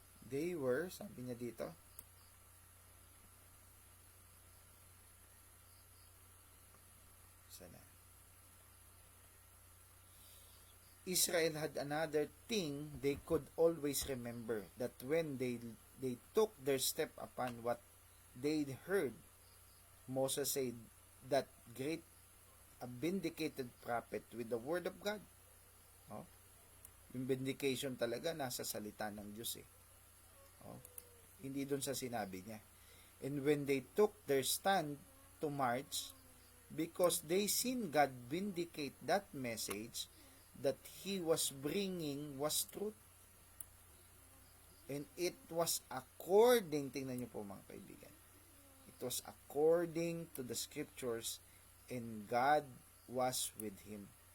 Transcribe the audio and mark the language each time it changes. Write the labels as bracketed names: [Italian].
[English] They were, [Filipino] sabi niya dito, sana, [English] Israel had another thing they could always remember, that when they took their step upon what they heard Moses said, that great a vindicated prophet with the word of God. [Filipino] Oh, yung vindication talaga nasa salita ng Diyos eh. Oh, hindi doon sa sinabi niya. [English] And when they took their stand to march, because they seen God vindicate that message that he was bringing was truth. And it was according, [Filipino] tingnan niyo po mga kaibigan, [English] it was according to the scriptures, and God was with him.